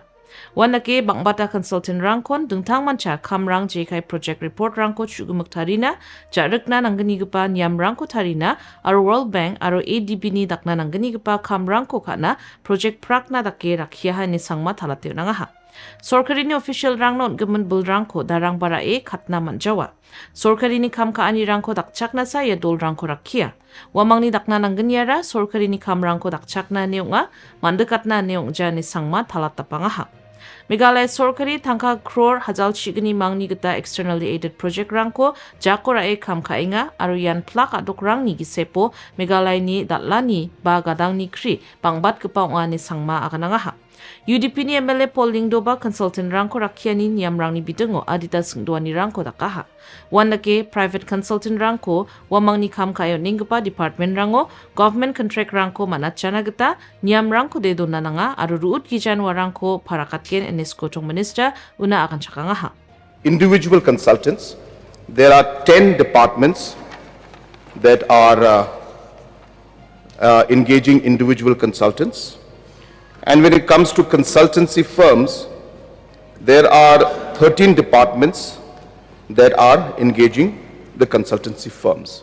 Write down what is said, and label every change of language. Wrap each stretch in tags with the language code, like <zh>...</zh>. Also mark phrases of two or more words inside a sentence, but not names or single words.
<grt>Wanake bangbata consultant rangkon dingtangmanchagipa kamrang JK</grt> <en>project report</en> <grt>rangko chugumuk tarina jarikna namnggipa niam rangko tarina aro World Bank aro ADB ni dakna namnggipa kamrangko kana project prakna dake rakhiyaha ni sangma talateu nangaha. Sorkari ni official rang non gemen bulrangko darang bara katna manjawa. Sorkari ni kam kaani rangko dakchakna sa ya dol rangko rakhiya. Wamang ni dakna nangganyara sorkari ni kam rangko dakchakna neonga mandekatna neongja ni sangma talatapangaha. Meghalaya sorkari tangka crore hajal chigni mangni gita</grt> <en>externally aided project</en> <grt>rangko jakora kam kainga aro yan plak adok rang ni gisepo Meghalaya ni datlani ba gadang ni kri bangbat kepa ni sangma akanangaha. UDP ni MLA polling doba consultant rangko rakhiani niam rang ni bidungo adita sengduani rangko dakaha. Wanake</grt> <en>private consultant</en> <grt>rangko wamang ni kam kayo ninggpa department rango</grt> <en>government contract</en> <grt>rangko manachana gita niam rangko de donananga aro ruut gijan warangko parakatken eniskotong minister una akan cakangaha.</grt> <en>Individual consultants, there are 10 departments that are engaging individual consultants. And when it comes to consultancy firms, there are 13 departments that are engaging the consultancy firms.</en>